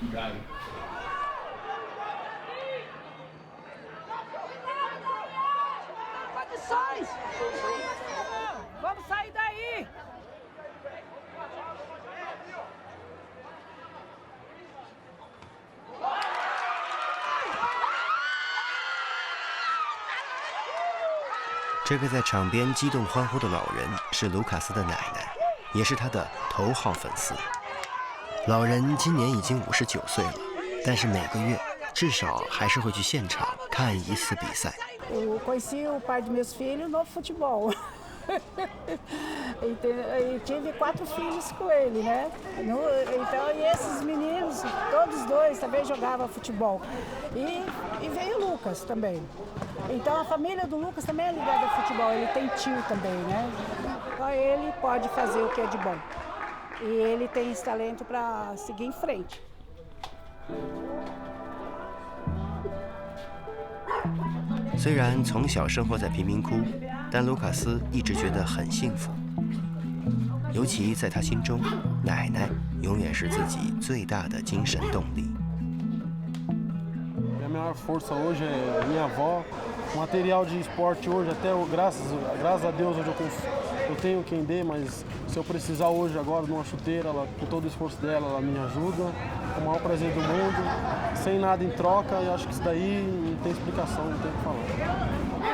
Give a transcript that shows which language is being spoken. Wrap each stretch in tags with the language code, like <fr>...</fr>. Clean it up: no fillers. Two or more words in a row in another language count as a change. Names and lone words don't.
<pt>Condições! Vamos sair daí!</pt> <zh>这个在场边激动欢呼的老人是卢卡斯的奶奶，也是他的头号粉丝。老人今年已经59岁了，但是每个月至少还是会去现场看一次比赛。</zh> <pt>Eu conheci o pai de meus filhos no futebol. E tive 4 filhos com ele, né? Então, e esses meninos, todos dois também jogavam futebol. E veio o Lucas também. Então, a família do Lucas também é ligada ao futebol. Ele tem tio também, né? Então, ele pode fazer o que é de bom. E ele tem esse talento para seguir em frente.</pt> <zh>虽然从小生活在贫民窟，但卢卡斯一直觉得很幸福。尤其在他心中，奶奶永远是自己最大的精神动力。</zh> <pt>A maior força hoje é minha avó. O material de esporte hoje, até graças a Deus, hoje eu tenho quem dê, mas se eu precisar hoje, agora, de uma chuteira, ela, com todo o esforço dela, ela me ajuda. Com o maior prazer do mundo, sem nada em troca, e acho que isso daí não tem explicação, não tem o que falar.</pt>